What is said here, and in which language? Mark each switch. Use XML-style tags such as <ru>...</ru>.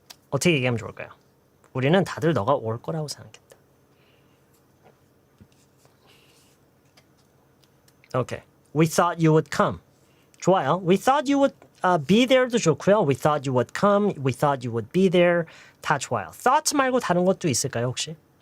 <ko>어떻게 얘기하면 좋을까요? 우리는 다들 너가 올 거라고 생각했다.</ko> <en>Okay. We thought you would come.</en> <ko>좋아요.</ko> <en>We thought you would be there도</en> <ko>좋고요.</ko> <en>We thought you would come. We thought you would be there.</en> <ko>다 좋아요. thought 말고 다른 것도 있을까요, 혹시?</ko>